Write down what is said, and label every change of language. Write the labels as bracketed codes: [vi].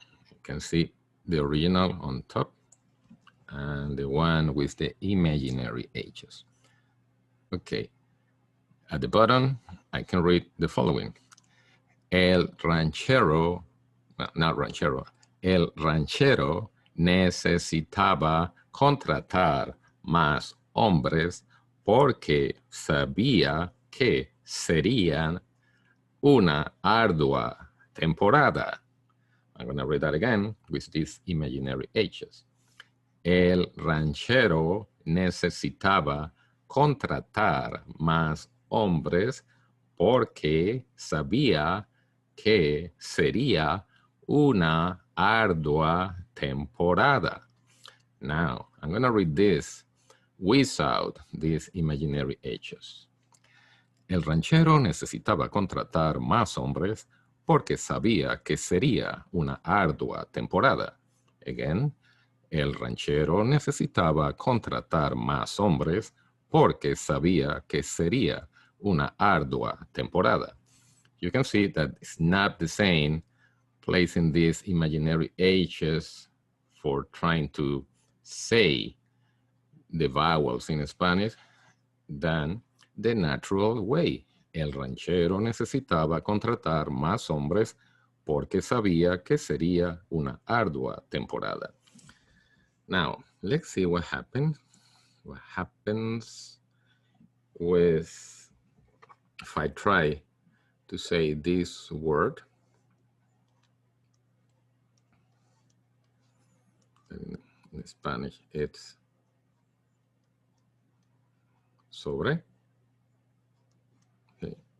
[en] You can see the original on top and the one with the imaginary H's. Okay, at the bottom, I can read the following. [es] El ranchero, [en] well, not ranchero, [es] el ranchero necesitaba contratar más hombres porque sabía que serían una ardua temporada. [en] I'm going to read that again with these imaginary H's. [es] El ranchero necesitaba contratar más hombres porque sabía que sería una ardua temporada. [en] Now, I'm going to read this without these imaginary H's. [es] El ranchero necesitaba contratar más hombres porque sabía que sería una ardua temporada. Again, el ranchero necesitaba contratar más hombres porque sabía que sería una ardua temporada. [en] You can see that it's not the same placing these imaginary H's for trying to say the vowels in Spanish than the natural way. [es] El ranchero necesitaba contratar más hombres porque sabía que sería una ardua temporada. [en] Now, let's see what happens. What happens with, if I try to say this word, in Spanish, it's sobre. Okay.